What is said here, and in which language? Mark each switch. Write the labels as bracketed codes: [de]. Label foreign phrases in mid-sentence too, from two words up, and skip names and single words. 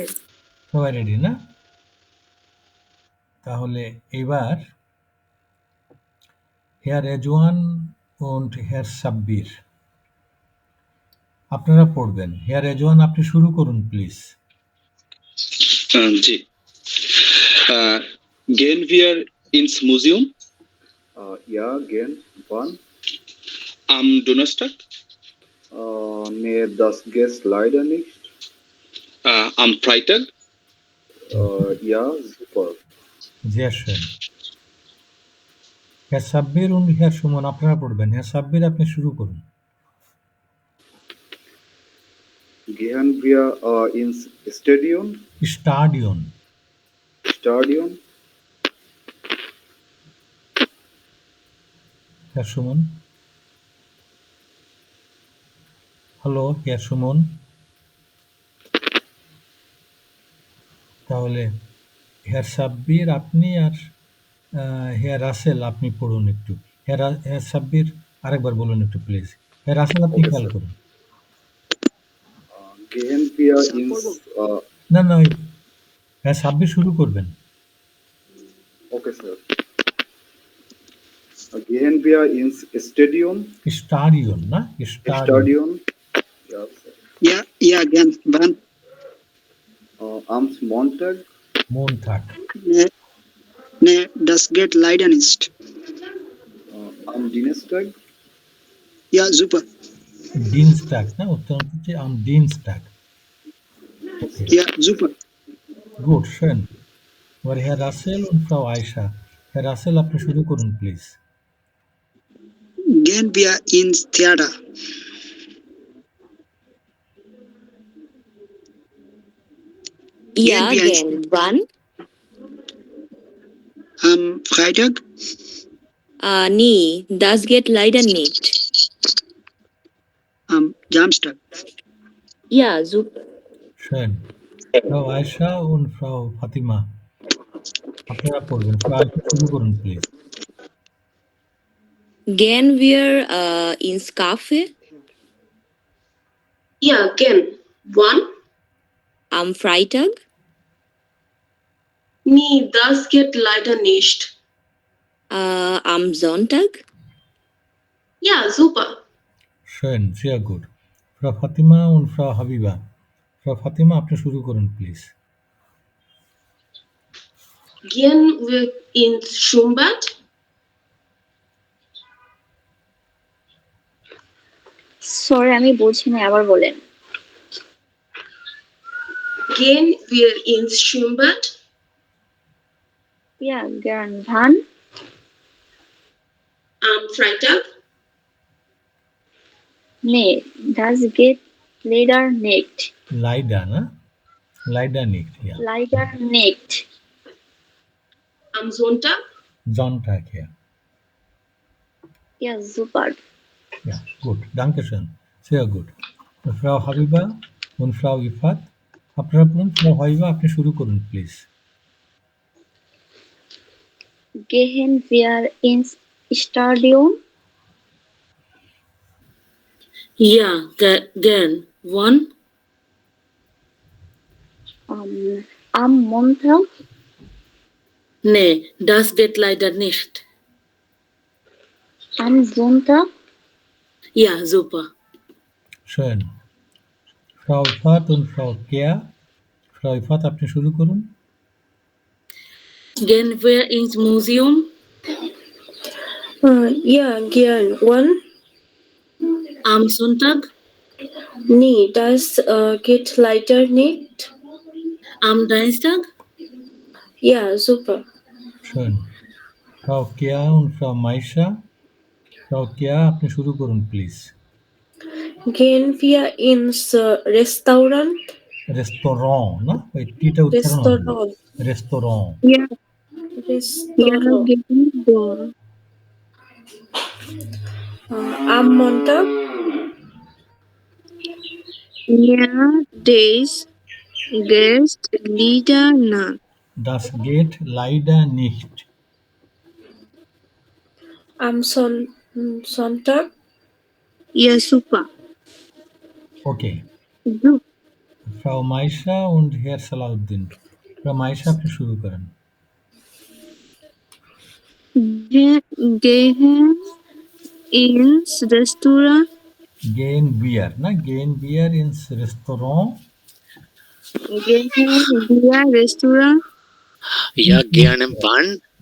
[bn] সবাই রেডি না? তাহলে এবার [de] Herr Rejuan und Herr [bn] সাব্বির আপনারা পড়বেন। Herr Rejuan আপনি শুরু করুন প্লিজ। [de] জি। Gehen wir ins Museum? Ja, gehen. Wann? Am Donnerstag? Nee, das geht leider nicht. Am Freitag? Ja, super. Sehr schön. Herr সাব্বির und Herr সুমন [bn] আপনারা পড়বেন। Herr সাব্বির আপনি শুরু করুন। [de] Gehen wir ins Stadion? Stadion. Stadion? Herr সুমন। [bn] হ্যালো Herr সুমন। তাহলে Herr সাব্বির আপনি আর Herr রাসেল আপনি পড়ুন একটু। Herr সাব্বির আরেকবার বলুন একটু প্লিজ। Herr রাসেল আপনি Okay, খেয়াল sir. করুন। [de] Gehen wir ins... [bn] না না Herr সাব্বির শুরু করবেন। [en] okay, sir. [de] Gehen wir ins Stadion? Stadion, না? Stadion? Ja, sir. Ja, gern. Wann? Am Montag? Montag. Nee, das geht leider nicht. Am Dienstag? Ja, super. Dienstag, [bn] না? উত্তর হচ্ছে [de] am Dienstag. Okay. Ja, super. Gut, schön. এবার Herr রাসেল und Frau Aisha. [bn] Herr রাসেল আপনি শুরু করুন প্লিজ। [de] Gehen wir ins Theater? Ja, gern. Wann? Am Freitag? Nee, das geht leider nicht. Am Jamstack. Ja, super. Schön. Frau Aisha und Frau Fatima, [bn] আপনারা পড়বেন। Frau Aisha শুরু করুন প্লিজ। [de] Gehen wir ins Café Ja, gern. Wann? am Freitag? Nee, das geht leider nicht. Am Sonntag? Ja, super. Schön, sehr gut. Frau Fatima und Frau Habiba. Frau Fatima, [bn] আপনি শুরু করুন প্লিজ। [de] Gehen wir ins Schwimmbad? [bn] সরি আমি বুঝিনি, আবার বলেন। [de] Gehen wir ins Schwimmbad? Ja, gern. Wann? Am Freitag? Nee, das geht leider nicht. Leider, ne? Leider nicht, ja. Leider nicht. Am Sonntag? Sonntag, ja. Ja, super. Ja, gut. Dankeschön. Sehr gut. Frau Habiba und Frau Ifat, [bn] আপনারা বলুন। Frau Habiba, আপনি শুরু করুন প্লিজ। [de] Gehen wir ins Stadion? Ja, gern. Wann? Am Montag? Nee, das geht leider nicht. Am Sonntag? Ja, super. Schön. Frau Ifat und Frau Kea. Frau Ifat, [bn] আপনি শুরু করুন। [de] Gehen wir ins Museum? Ja, gern. Wann? Am Sonntag? Nee, das geht leider nicht. Am Dienstag? Ja, super. Schön. Frau Kea und Frau Maisha. [bn] Frau Kea, আপনি শুরু করুন প্লিজ। [de] Gehen wir ins Restaurant? Restaurant, [bn] না? ওই টিটা উচ্চারণ হবে। [de] Restaurant. Restaurant. Ja, Restaurant. Am Montag? Ja, das geht leider nicht. Das geht leider nicht. Am Sonntag? Ja, super. Okay. Du. Frau Maisha und Herr Salahuddin. [bn] Frau Maisha, আপনি শুরু করেন। [de] Gehen ins Restaurant? Gehen wir, না? Gehen wir ins Restaurant? Gehen wir Restaurant? Ja, gerne. Wann?